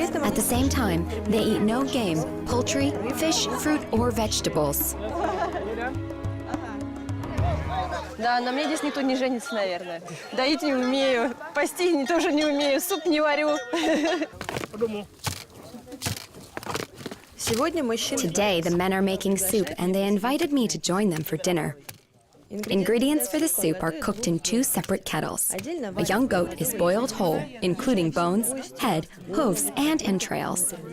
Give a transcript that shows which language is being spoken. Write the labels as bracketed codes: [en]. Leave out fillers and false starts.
[en] At the same time, they eat no game, poultry, fish, fruit, or vegetables. [ru] Да, на мне здесь никто не женится, наверное. Доить не умею, пасти тоже не умею, суп не варю. [en] Today, the men are making soup, and they invited me to join them for dinner. Ingredients for the soup are cooked in 2 separate kettles. A young goat is boiled whole, including bones, head, hooves, and entrails.